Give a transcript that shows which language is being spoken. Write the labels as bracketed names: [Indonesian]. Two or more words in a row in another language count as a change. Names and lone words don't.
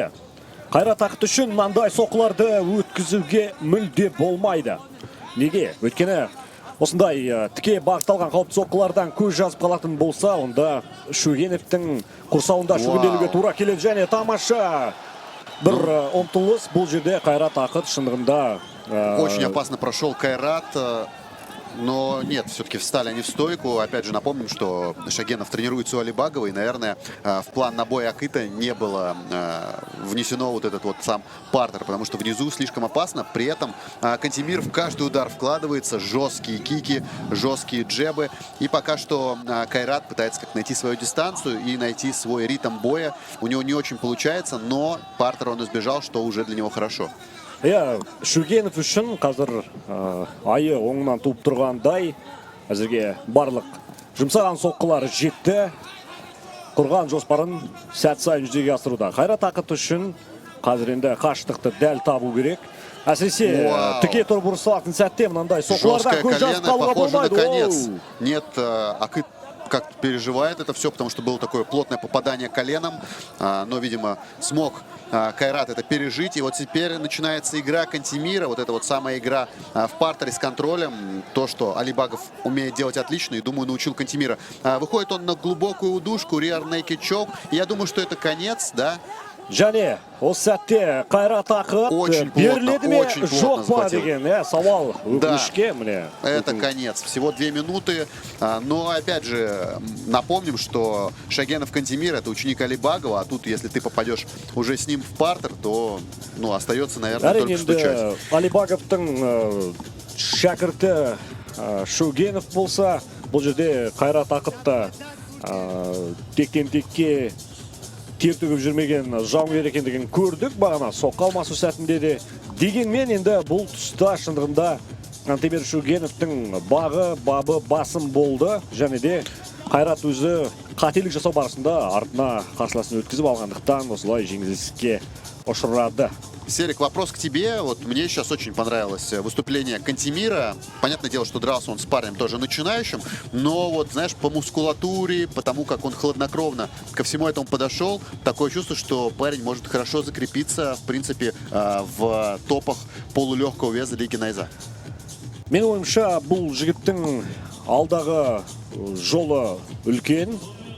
[Kazakh] Қайрат Ақыт үшін мынандай соққыларды өткізуге мүлде болмайды. Неге? Өйткені осындай тіке бағытталған қауіпті соққылардан көз жазып қалатын болса, онда Шогеновтың құрсауында шөгінделуге тура келеді. Және тамаша бір ұмтылыс. Бұл жерде Қайрат Ақыт шындығында... [Russian] Очень опасно прошел Кайрат. Но нет, все-таки встали они в стойку. Опять же напомним, что Шогенов тренируется у Алибагова. И, наверное, в план на бой Акыта не было внесено вот этот вот сам партер. Потому что внизу слишком опасно. При этом Кантемир в каждый удар вкладывается. Жесткие кики, жесткие джебы. И пока что Кайрат пытается как найти свою дистанцию и найти свой ритм боя. У него не очень получается, но партер он избежал, что уже для него хорошо. [Kazakh] Шогенов үшін қазір айы оңынан туып тұрғандай, әзірге барлық жұмсаған соққылары жетті, құрған жоспарын сәт сайын жүзеге асыруда. Қайрат Ақыт үшін қазір енді қашықтықты дәл табу керек. Әсіресе тіке тұрып ұрысатын сәтте мынандай соққылардан көз жазып қалуға болмайды. [Russian] Нет, Акыт как переживает это все, потому что было такое плотное попадание коленом, но, видимо, смог Кайрат это пережить. И вот теперь начинается игра Кантемира, вот эта вот самая игра в партере с контролем, то, что Алибагов умеет делать отлично, и, думаю, научил Кантемира. Выходит он на глубокую удушку, [English] rear naked choke, [Russian] и я думаю, что это конец, да? [Kazakh] Және осы сәтте Қайрат Ақыт беріледі ме жоқ па деген сауал өкінішке міне. [Russian] Это конец. Всего 2 минуты. Но опять же напомним, что Шогенов Кантемир это ученик Алибагова, а тут если ты попадешь уже с ним в партер, то остается, наверное, только стучать. [Kazakh] Алибаговтың шәкірті Шогенов болса, бұл жерде Қайрат Ақытта тектен-текке тер төгіп жүрмеген жауынгер екендігін көрдік бағана соққы алмасу сәтінде де. Дегенмен енді бұл тұста шындығында Кантемир Шогеновтың бабы басым болды. Және де Қайрат өзі қателік жасау барысында артына қарсыласын өткізіп алғандықтан осылай жеңіліске ұшырады. [Russian] Серик, вопрос к тебе. Вот мне сейчас очень понравилось выступление Кантемира. Понятное дело, что дрался он с парнем тоже начинающим, но вот, знаешь, по мускулатуре, по тому, как он хладнокровно ко всему этому подошел, такое чувство, что парень может хорошо закрепиться, в принципе, в топах полулегкого веса Лиги Найза. [Kazakh] Мен ойымша, бұл жігіттің алдағы жолы үлкен.